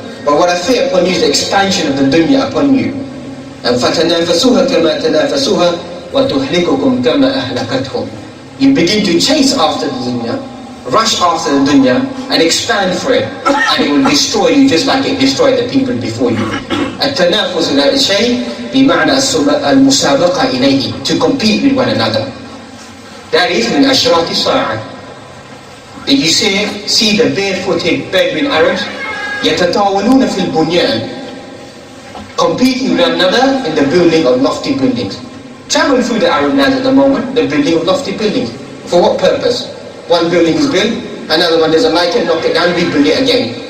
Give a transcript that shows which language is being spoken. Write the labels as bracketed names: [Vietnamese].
[English] But what I fear upon you is the expansion of the dunya upon you. [Arabic] فَتَنَافَسُوهَا كَمَا تَنَافَسُوهَا وَتُهْلِكُكُمْ كَمَا أَهْلَكَتْهُمْ. [English] You begin to chase after the dunya, rush after the dunya, and expand for it, and it will destroy you just like it destroyed the people before you. [Arabic] التنافس إلى الشيء بمعنى المسابقة إليه, [English] to compete with one another. That is [Arabic] من أشراط الساعة. [English] Did you see the barefooted Bedouin Arabs? [Arabic] يتطاولون في البنيان, [English] competing with one another in the building of lofty buildings. Travel through the Arab lands at the moment, the building of lofty buildings. For what purpose? One building is built, another one doesn't like it, knock it down, rebuild it again.